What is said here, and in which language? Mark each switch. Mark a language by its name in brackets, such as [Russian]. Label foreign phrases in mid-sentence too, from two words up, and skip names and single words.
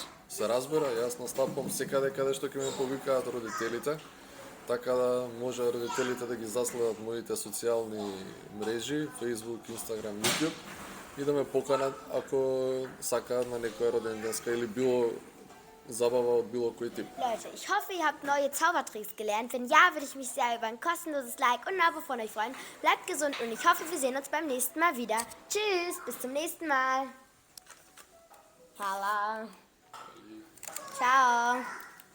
[Macedonian] Се разбира, јас настапам секаде каде што ќе ме повикаат родителите, така да може родителите да ги заследат моите социјални мрежи, Facebook, Instagram, YouTube и да ме поканат ако сакаат на некој роден денска или било забава [Serbian] od bilo koji tip. [German] Leute, ich hoffe, ihr habt neue Zaubertricks gelernt. Wenn ja, würde ich mich sehr über ein kostenloses Like und ein Abo von euch freuen. Bleibt gesund und ich hoffe, wir sehen uns beim nächsten Mal wieder. Tschüss, bis zum nächsten Mal. Hala. Ciao.